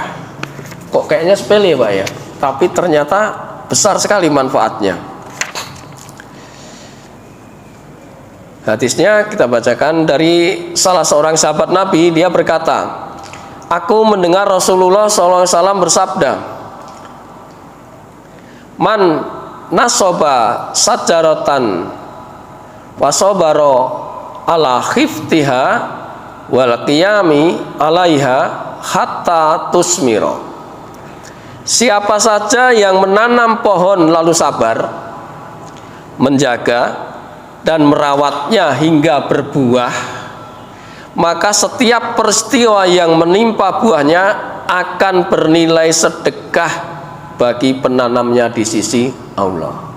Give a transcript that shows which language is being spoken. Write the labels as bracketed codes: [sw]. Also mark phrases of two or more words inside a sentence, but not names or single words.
[id] Kok kayaknya sepele Pak ya, tapi ternyata besar sekali manfaatnya. Hadisnya kita bacakan dari salah seorang sahabat Nabi. Dia berkata, aku mendengar Rasulullah SAW bersabda, [ar] من نصب شجرة وصبر على حفظها والقيام عليها حتى تثمر. [id] Siapa saja yang menanam pohon lalu sabar, menjaga dan merawatnya hingga berbuah, maka setiap peristiwa yang menimpa buahnya akan bernilai sedekah bagi penanamnya di sisi Allah.